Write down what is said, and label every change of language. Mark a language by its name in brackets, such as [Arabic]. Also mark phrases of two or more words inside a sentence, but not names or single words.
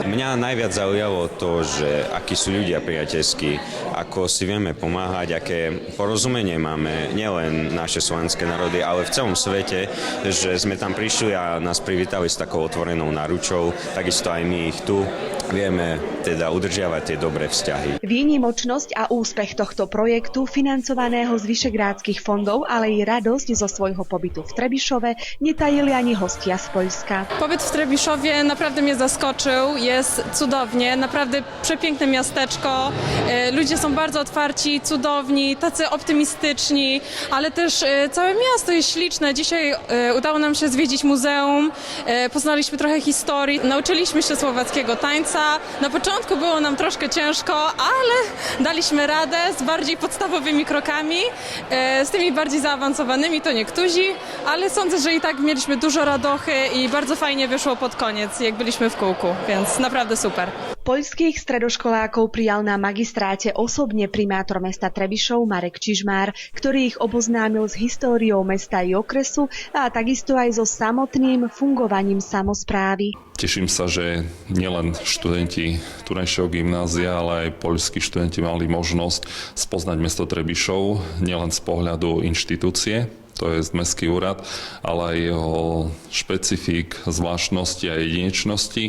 [Slovak] Mňa najviac zaujalo to, že akí sú ľudia priateľskí, ako si vieme pomáhať, aké porozumenie máme, nielen naše slovenské národy, ale v celom svete, že sme tam prišli a nás privítali s takou otvorenou náručou, takisto aj my ich tu vieme teda udržiavať tie dobré vzťahy. Výnimočnosť a úspech tohto projektu, financovaného z vyšegrádskych fondov, ale i radosť zo svojho pobytu v Trebišove netajili ani hostia z Poľska. [Polish] Pobyt w Trebiszowie naprawdę mnie zaskoczył, jest cudownie, naprawdę przepiękne miasteczko, ludzie są bardzo otwarci, cudowni, tacy optymistyczni, ale też całe miasto jest śliczne. Dzisiaj udało nam się zwiedzić muzeum, poznaliśmy trochę historii, nauczyliśmy się słowackiego tańca. Na początku było nam troszkę ciężko, ale daliśmy radę z bardziej podstawowymi krokami, z tymi bardziej zaawansowanymi to niektórzy, ale sądzę, że i tak mieliśmy dużo radochy i bardzo fajnie wyszło pod koniec, jak byliśmy w kółku, więc naprawdę super. [Slovak] Poľských stredoškolákov prijal na magistráte osobne primátor mesta Trebišov Marek Čižmár, ktorý ich oboznámil s históriou mesta i okresu a takisto aj so samotným fungovaním samosprávy. Teším sa, že nielen študenti Tunajšieho gymnázia, ale aj poľskí študenti mali možnosť spoznať mesto Trebišov nielen z pohľadu inštitúcie, to je mestský úrad, ale aj jeho špecifik, zvláštnosti a jedinečnosti.